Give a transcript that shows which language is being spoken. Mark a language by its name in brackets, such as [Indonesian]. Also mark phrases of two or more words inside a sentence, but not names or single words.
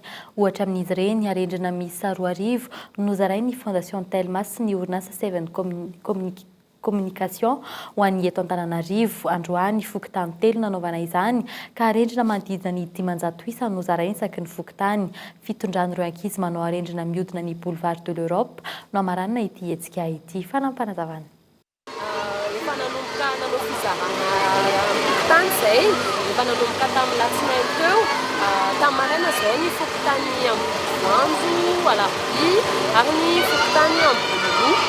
[Malagasy] Ohatra amin'izy ireny arendrina miisa 2 nozarainy ny Fondation Telma sy ny orinasa 7 Communication ho an'ny eto Antananarivo. Androany fokotany 3 nanaovana izany ka arendrina manodidina ny 500 isa nozarainy isaky ny fokotany. Fitondran'ireo ankizy manao arendrina mihodina ny boulevard de l'Europe no amaranina ity hetsika ity. Fanampanazavana. Efa nanomboka nanao fizarana tany izay, efa nanomboka tamin'ny latsinainy teo, tamin'ny maraina izao ny fokotany Ambohivanjo, Alarby ary ny fokotany Amboninia.